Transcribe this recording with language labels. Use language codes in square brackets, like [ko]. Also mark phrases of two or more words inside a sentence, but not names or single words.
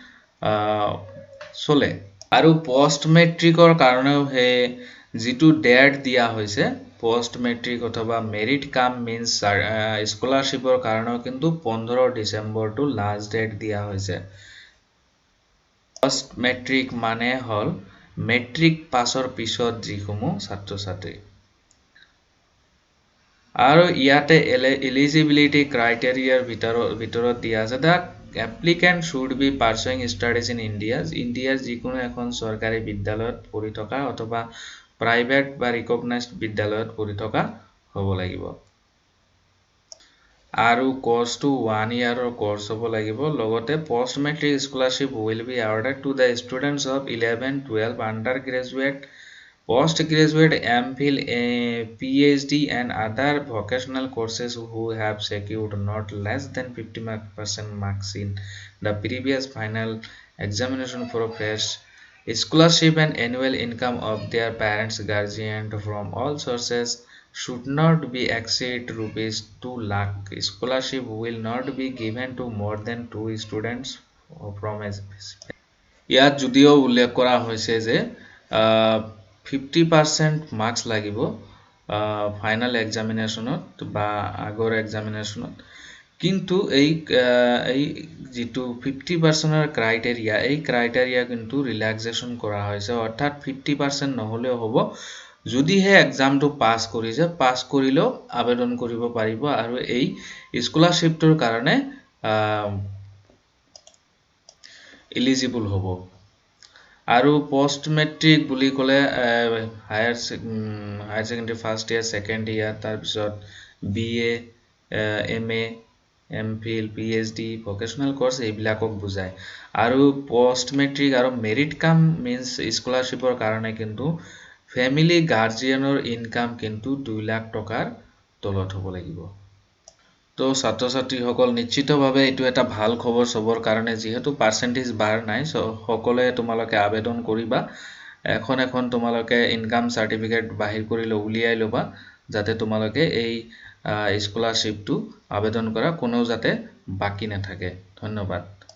[as] চলে আৰু [en] post matric [as] কাৰণেও হে যেটো ডেট দিয়া হৈছে [en] post matric [as] অথবা [en] merit cum means scholarship [as] কাৰণেও কিন্তু 15 ডিসেম্বৰটো [en] last date [as] দিয়া হৈছে [en] post matric [as] মানে হল মেট্ৰিক পাছৰ পিছত যিসমূহ ছাত্ৰ ছাত্ৰী আৰু ইয়াতে [en] eligibility criteria [as] ভিতৰত দিয়া আছে [en] that applicant should be pursuing studies in India's [as] যিকোনো এখন চৰকাৰী বিদ্যালয়ত পঢ়ি থকা অথবা প্ৰাইভেট বা ৰিকগনাইজড বিদ্যালয়ত পঢ়ি থকা হ'ব লাগিব আৰু কোৰ্সটো 1 ইয়াৰৰ কোৰ্স হ'ব লাগিব লগতে [en] post matric scholarship will be awarded to the students of 11 12 undergraduate postgraduate MPhil PhD and other vocational courses who have secured not less than 50% marks in the previous final examination for fresh scholarship and annual income of their parents guardian from all sources should not be exceed rupees 2 lakh scholarship will not be given to more than 2 students from a [as] ইয়াত যদিও উল্লেখ কৰা হৈছে যে 50% মার্কস লাগিব [en] final examination [as] বা আগৰ এক্সামিনেশনত কিন্তু এই যেটো 50% এর ক্রাইটেরিয়া এই ক্রাইটেরিয়া কিন্তু রিল্যাক্সেশন করা হয়েছে অর্থাৎ 50% নহলেও হ'ব যদিহে এক্সামটো পাস কৰিছে পাস কৰিলেও আবেদন কৰিব পাৰিব আৰু এই স্কলাৰশ্বিপটোৰ কাৰণে এলিজিবল হ'ব আৰু [en] post matric [as] বুলি ক'লে [en] higher secondary first year second year [as] তাৰ পিছত [en] BA MA MPhil PhD vocational [as] কোর্স এইবিলাকক বুজায় আৰু [en] post matric [as] আৰু [en] merit cum means scholarship [as] কাৰণে কিন্তু [en] family guardian [as] ইনকাম কিন্তু 2 লাখ টকাৰ তলত হ'ব লাগিব তো ছাত্ৰ ছাত্ৰী সকল নিশ্চিতভাৱে এটো এটা ভাল খবৰ সবৰ কাৰণে যেহেতু [en] percentage bar [as] নাই সকলে তোমালোকে আবেদন কৰিবা এখন তোমালোকে [en] income certificate [as] বাহিৰ কৰি উলিয়াই লবা যাতে তোমালোকে এই স্কলাৰশ্বিপটো আবেদন কৰা কোনো যাতে বাকি নাথাকে ধন্যবাদ